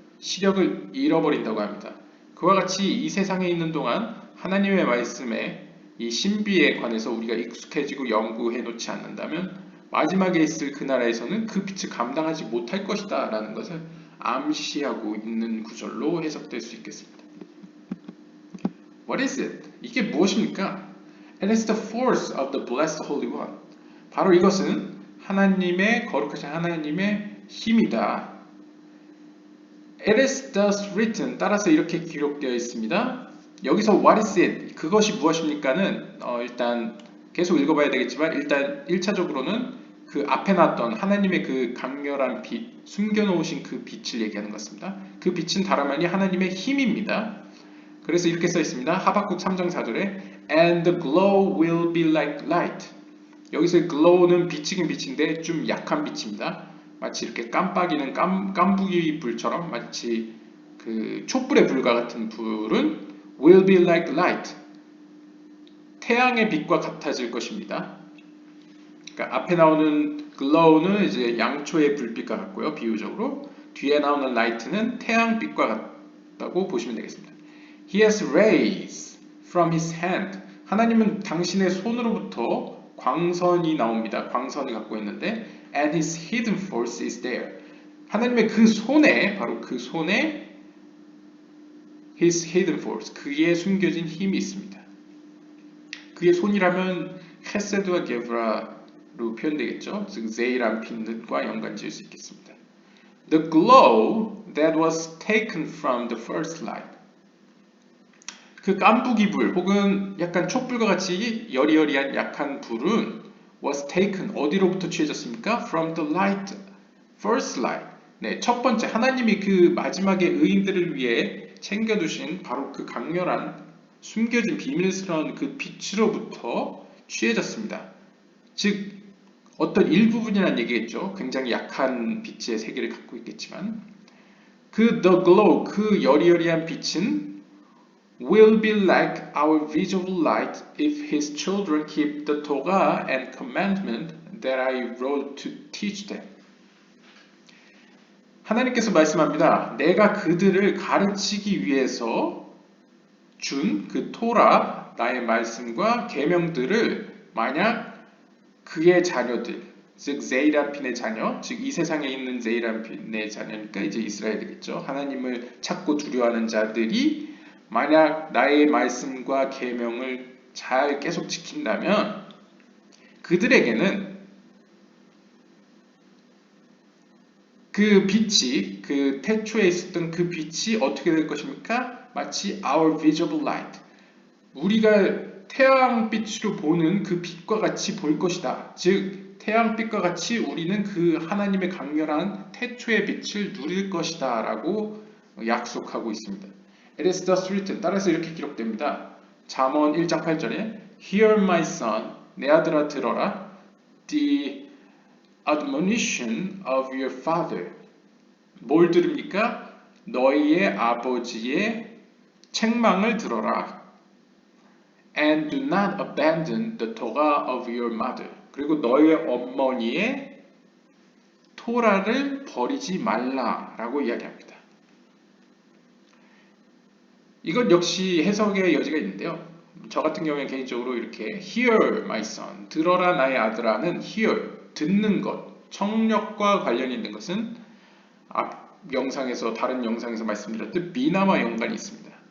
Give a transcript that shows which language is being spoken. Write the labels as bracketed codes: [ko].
[ko] 시력을 잃어버린다고 합니다. 그와 같이 이 세상에 있는 동안 하나님의 말씀에 이 신비에 관해서 우리가 익숙해지고 연구해 놓지 않는다면 마지막에 있을 그 나라에서는 그 빛을 감당하지 못할 것이다 라는 것을 암시하고 있는 구절로 해석될 수 있겠습니다. [en] What is it? [ko] 이게 무엇입니까? [en] It is the force of the blessed Holy One. [ko] 바로 이것은 하나님의 거룩하신 하나님의 힘이다. [en] It is thus written. [ko] 따라서 이렇게 기록되어 있습니다. 여기서 [en] what is it? [ko] 그것이 무엇입니까는 일단 계속 읽어봐야 되겠지만 일단 1차적으로는 그 앞에 나왔던 하나님의 그 강렬한 빛, 숨겨놓으신 그 빛을 얘기하는 것입니다. 그 빛은 다름 아닌 하나님의 힘입니다. 그래서 이렇게 써 있습니다. 하박국 3장 4절에 [en] And the glow will be like light. [ko] 여기서 glow는 빛이긴 빛인데 좀 약한 빛입니다. 마치 이렇게 깜빡이는 깜부기 불처럼 마치 그 촛불의 불과 같은 불은 [en] will be like light. [ko] 태양의 빛과 같아질 것입니다. 그러니까 앞에 나오는 glow는 이제 양초의 불빛과 같고요. 비유적으로 뒤에 나오는 light는 태양빛과 같다고 보시면 되겠습니다. [en] He has rays from his hand. [ko] 하나님은 당신의 손으로부터 광선이 나옵니다. 광선을 갖고 있는데 [en] and his hidden force is there. [ko] 하나님의 그 손에 바로 그 손에 [en] his hidden force [ko] 그의 숨겨진 힘이 있습니다. 그의 손이라면 헤세드와 게브라로 표현되겠죠. 즉 제이람핀과 연관지을 수 있겠습니다. [en] The glow that was taken from the first light. [ko] 그 깜부기 불 혹은 약간 촛불과 같이 여리여리한 약한 불은 [en] was taken [ko] 어디로부터 취해졌습니까? [en] From the light, first light. [ko] 네, 첫 번째 하나님이 그 마지막에 의인들을 위해 챙겨두신 바로 그 강렬한 숨겨진 비밀스러운 그 빛으로부터 취해졌습니다. 즉 어떤 일부분이라는 얘기겠죠. 굉장히 약한 빛의 세계를 갖고 있겠지만 그 the glow, 그 여리여리한 빛은 [en] will be like our visible light if his children keep the Torah and commandment that I wrote to teach them. [ko] 하나님께서 말씀합니다. 내가 그들을 가르치기 위해서 준 그 토라, 나의 말씀과 계명들을 만약 그의 자녀들, 즉 제이람핀의 자녀, 즉 이 세상에 있는 제이람핀의 자녀니까 이제 이스라엘이겠죠. 하나님을 찾고 두려워하는 자들이 만약 나의 말씀과 계명을 잘 계속 지킨다면 그들에게는 그 빛이 그 태초에 있었던 그 빛이 어떻게 될 것입니까? 마치 [en] our visible light [ko] 우리가 태양빛으로 보는 그 빛과 같이 보일 것이다. 즉 태양빛과 같이 우리는 그 하나님의 강렬한 태초의 빛을 누릴 것이다 라고 약속하고 있습니다. [en] It is thus written. [ko] 따라서 이렇게 기록됩니다. 잠언 1장 8절에 [en] Hear my son, [ko] 내 아들아 들어라. [en] The admonition of your father. [ko] 뭘 들읍니까? 너희의 아버지의 책망을 들어라. [en] And do not abandon the Torah of your mother. [ko] 그리고 너희의 어머니의 토라를 버리지 말라라고 이야기합니다. 이것 역시 해석의 여지가 있는데요. 저 같은 경우에 개인적으로 이렇게 [en] Hear my son, [ko] 들어라 나의 아들아는 hear, 듣는 것, 청력과 관련이 있는 것은 앞 영상에서 다른 영상에서 말씀드렸듯 비나와 연관이 있습니다.